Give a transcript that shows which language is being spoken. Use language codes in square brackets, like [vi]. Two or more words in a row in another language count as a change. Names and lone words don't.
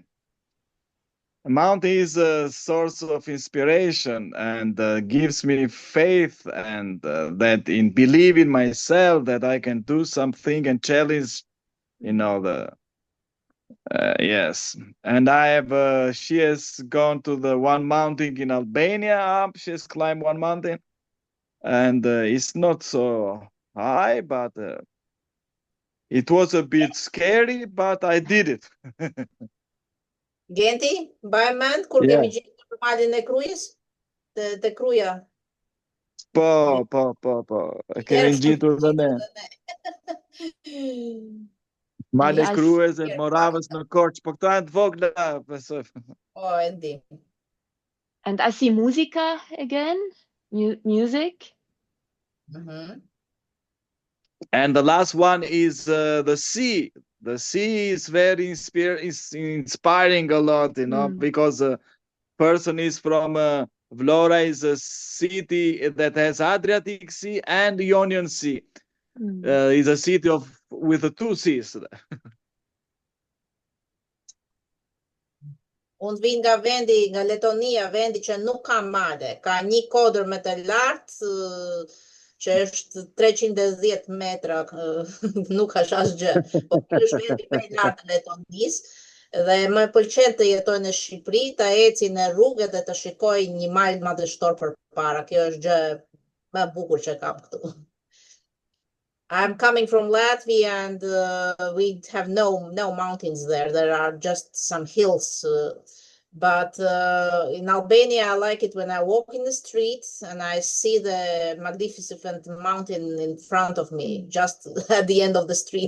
[en] A mountain is a source of inspiration and gives me faith and that in believe in myself that I can do something and challenge, yes. And I have, she has gone to the one mountain in Albania up. She has climbed one mountain and it's not so high, but it was a bit scary, but I did it. [sq] Genti, mbaj mend kur kemi gjetur malin e krujës? Të kruja. Po. Kemi gjetur dhe ne. Male Krues e Moravës në Korçë, po këto janë të vogla, besoj. Oh, e di. [en] And I see musica again, music. And the last one is the sea. The sea is very inspiring a lot, because a person is from Vlora is a city that has Adriatic Sea and Ionian Sea. Is a city with the 2 seas. [sq] Unë vin nga Letonia, vendi që nuk ka male, ka një kodër më të lartë, që është 310 metra, nuk është asgjë. Po ky është vendi më i lartë i Letonisë Dhe më pëlqen të jetoj në Shqipëri, të eci në rrugë dhe të shikoj një mal madhështor përpara. Kjo është gjë më e bukur që kam këtu. [en] I'm coming from Latvia and we have no mountains there. There are just some hills. But in Albania, I like it when I walk in the streets and I see the magnificent mountain in front of me, just at the end of the street.